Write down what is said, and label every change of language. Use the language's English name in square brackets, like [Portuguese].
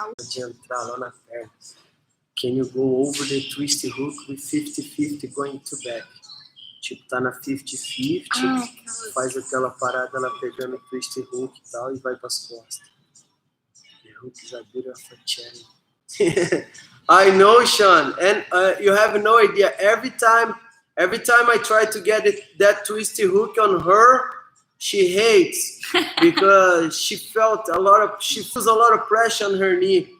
[Portuguese] De entrar lá na perna. [English] Can you go over the twist hook with 50-50 going to back? [Portuguese] Tipo, tá na 50-50, faz aquela parada lá pegando o twist hook e tal e vai pras costas. Entendeu? [English] hook is a bit of a challenge. I know, Sean, and you have no idea. Every time I try to get that twisty hook on her, she hates because she feels a lot of pressure on her knee.